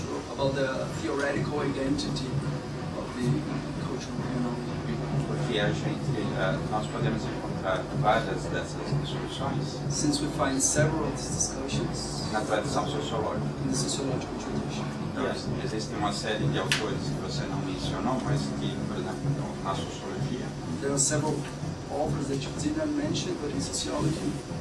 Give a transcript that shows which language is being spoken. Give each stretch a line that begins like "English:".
English: about the theoretical identity of the cultural criminology.
Portuguese: Porque nós podemos encontrar várias dessas discussões
English: Since we find several discussions
Portuguese: na tradição sociológica.
English: in the sociological tradition.
Portuguese: Então, existe uma série de autores que você não mencionou, mas que, por exemplo, na sociologia,
English: There are several authors that you didn't mention, but in sociology,